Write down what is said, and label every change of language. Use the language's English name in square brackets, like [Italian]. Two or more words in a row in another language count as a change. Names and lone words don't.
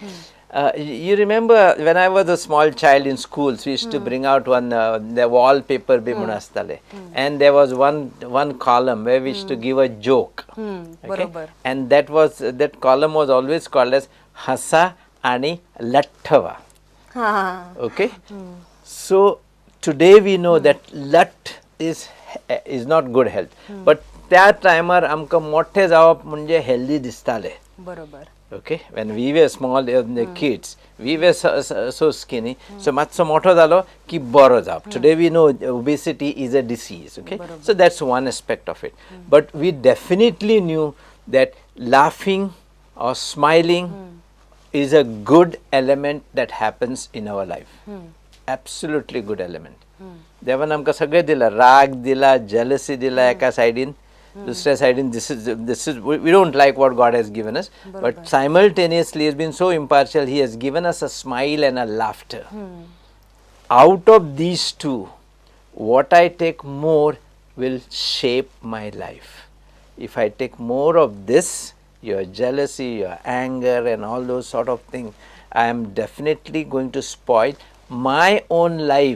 [English] You remember when I was a small child in schools, we used to bring out one the wallpaper [Konkani] bhi munastale, [English] and there was one column where we used to give a joke. [Konkani] Barobar. [English] And that column was always called as [Konkani] hasa ani lattava. [English] Okay, so today we know that lat is not good health, but [Konkani] त्या टायमार आमकां मोठे जावप म्हणजे हेल्दी दिसताले. बरोबर. [English] Okay, when we were small kids, we were so skinny. [Konkani] So मात्सो मोठो जालो की बरो जावप. [English] Today we know obesity is a disease. Okay, so that's one aspect of it. But we definitely knew that laughing or smiling is a good element that happens in our life. Absolutely good element. [Konkani] देवान आमकां सगळें दिला, राग दिला, [English] jealousy [Konkani] दिला एका सायडीन, दुसऱ्या सायडीन [English] this is we don't like what God has given us, but simultaneously he has been so impartial. He has given us a smile and a laughter. Out of these two, what I take more will shape my life. If I take more of this, your jealousy, your anger and all those sort of things, I am definitely going to spoil my own life.